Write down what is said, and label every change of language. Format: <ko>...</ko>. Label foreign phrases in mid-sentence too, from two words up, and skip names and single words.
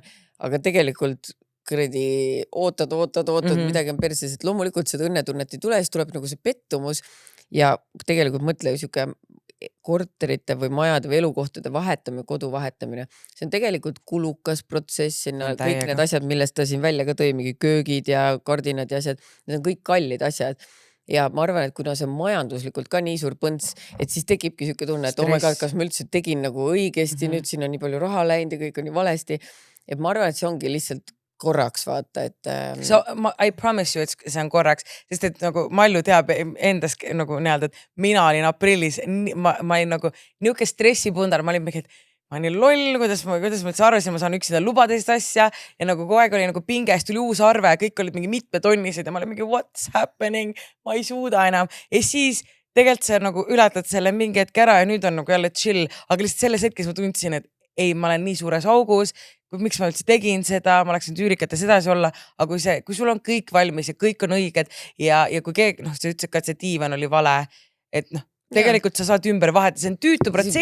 <et>Aga tegelikult kuradi ootad, midagi on perses, et loomulikult seda õnnetunnet ei tule, siis tuleb nagu see pettumus ja tegelikult mõtle ju siuke korterite või majade või elukohtade vahetamine, kodu vahetamine. See on tegelikult kulukas protsess, sinna kõik need asjad, millest ta siin välja ka tõi, mingi köögid ja kardinad ja asjad, need on kõik kallid asjad. Ja ma arvan, et kuna see on majanduslikult ka nii suur põnts, et siis tekibki siuke tunne, et</et> <en>oh my God,</en> <et>kas ma üldse tegin nagu õigesti, nüüd siin on nii palju raha läinud ja kõik on nii valesti. Et ma arvan, et see ongi lihtsalt korraks vaata, et...</et> <en>I promise you,</en> <et>et see on korraks, sest et nagu Malju teab endas nagu nii-öelda, et mina olin aprillis, ma olin nagu niuke stressipundar, ma olin mingi, et ma olin loll, kuidas ma üldse arvasin, ma saan üksida lubada sellist asja ja nagu kogu aeg oli nagu pinges, tuli uus arve, kõik olid mingi mitmetonnised ja ma olin mingi</et> <en>what's happening,</en> <et>ma ei suuda enam. Ja siis tegelikult sa nagu ületad selle mingi hetk ära ja nüüd on nagu jälle chill, aga lihtsalt selles hetkes ma tundsin, et ei, ma olen nii suures augus, miks ma üldse tegin seda, ma läksin üürikates edasi olla, aga kui sul on kõik valmis ja kõik on õiged ja kui keegi, noh, sa ütlesid ka, et see diivan oli vale, et noh, tegelikult sa saad ümber vahetada, see on tüütu protsess.</et>